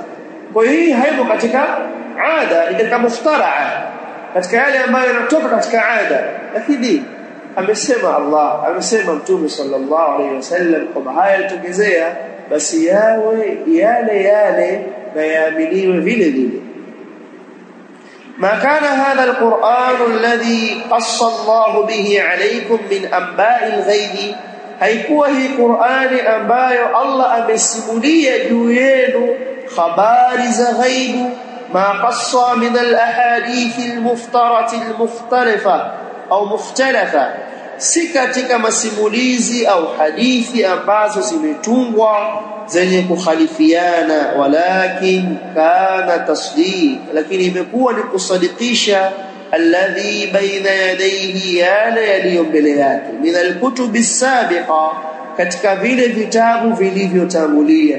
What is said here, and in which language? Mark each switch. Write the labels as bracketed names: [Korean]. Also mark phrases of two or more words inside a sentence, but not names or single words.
[Swahili] Kwa hiyo hii haipo katika ada, ni katika muftaraa, katika yale ambayo yanatoka katika ada. Lakini amesema Allah, amesema Mtume [Arabic] صلى الله عليه وسلم [Swahili] kwamba haya yatokezea, basi yawe yale na yaaminiwe vile vile. [Arabic] ما كان هذا القرآن الذي قص الله به عليكم من أنباء الغيب, [Swahili] haikuwa hii Qur'ani ambayo Allah amesimulia juu yenu habari za ghaibu, [Arabic] ما قص من الأحاديث المفتراة المختلفة أو مختلفة, [Swahili] si katika masimulizi au hadithi ambazo zimetungwa zenye kukhalifiana, [Arabic] ولكن كان تصديق, [Swahili] lakini imekuwa ni kusadikisha [Arabic] الذي بين يديه, [Swahili] yale yaliyo mbele yake, [Arabic] من الكتب السابقة, [Swahili] katika vile vitabu vilivyotangulia.